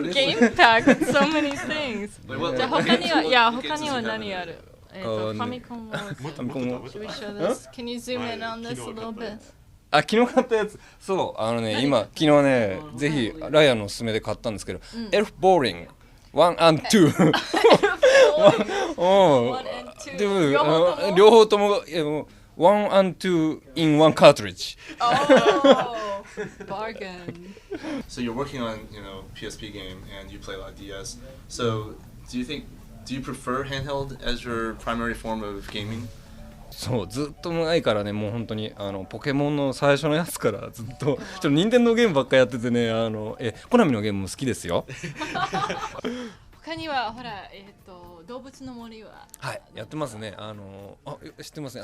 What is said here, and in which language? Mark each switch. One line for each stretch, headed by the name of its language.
English: Look at this little game pack with so many things.
Japanese: じゃあ他には何ある？
English: ファミコンは Should we show this? Can you zoom in on this a little bit?
Japanese: 昨日買ったやつ。そう今昨日ねぜひライアンのおすすめで買ったんですけど、エルフボーリング
English: 1 and 2。
Japanese: でも両方とも
English: 1 and 2 in one cartridge. Oh, bargain. So you're working on, PSP game and you play a lot of DS. So do you prefer handheld as your primary form of gaming?
Japanese: そうずっと前からねもう本当にポケモンの最初のやつからずっとちょっと任天堂ゲームばっかりやっててねコナミのゲームも好きですよ。他にはほら動物の森ははいやってますね。知ってますね。